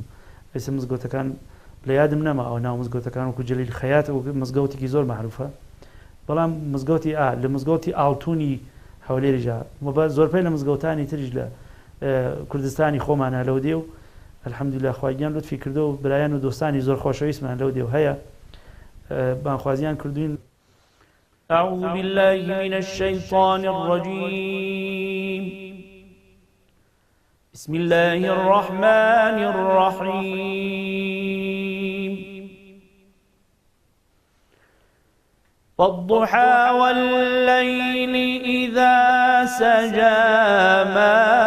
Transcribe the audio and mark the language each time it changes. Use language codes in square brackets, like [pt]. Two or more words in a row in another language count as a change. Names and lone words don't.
[ckb] ئێستا مزگەوتەکان لە یادم نەما ئەو ناو مزگەوتەکان وەکو جەلیل خەیات و مزگەوتێکی زۆر معروفە، بەڵام مزگەوتی لە مزگەوتی ئاڵتوونی هەولێریژە زۆربەی لە مزگەوتانی تریش لە کوردستانی خۆمانە لەو دێ و الحەمدولillah خواگیان لوتفی کردو و برایان و دۆستانی زۆر خۆشەویستمان لەو دێ و هەیە بانخوازیان کردوین. [ar] أعوذ بالله من الشيطان الرجيم بسم الله الرحمن الرحيم والضحى والليل إذا سجى ما